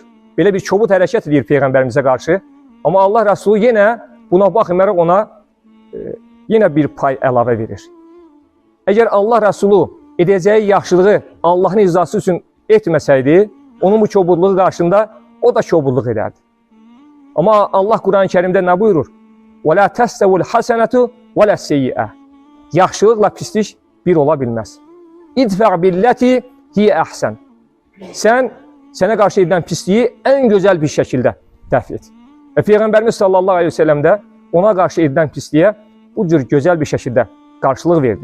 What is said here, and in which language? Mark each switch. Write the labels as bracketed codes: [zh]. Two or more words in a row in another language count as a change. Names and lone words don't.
[az] Belə bir kobud hərəkət edir Peyğəmbərimizə qarşı. Amma Allah Rəsulu yenə buna baxmayaraq ona yenə bir pay əlavə verir. Əgər Allah Rəsulu edəcəyi yaxşılığı Allahın rızası üçün etməsəydi, onun bu kobudluğu qarşısında o da kobudluq edərdi. Amma Allah Quran-ı Kərimdə nə buyurur? [ar] وَلَا تَسْتَوُ الْحَسَنَةُ وَلَا السَّيِّئَةُ [az] Yaxşılıqla pislik bir ola bilməz. [ar] ادفع بالتي هي أحسن. [az] Sənə qarşı edilən pisliyi ən gözəl bir şəkildə dəf et. Və Peyğəmbərimiz [ar] صلى الله عليه وسلم [az] də ona qarşı edilən pisliyə bu cür gözəl bir şəkildə qarşılıq verdi.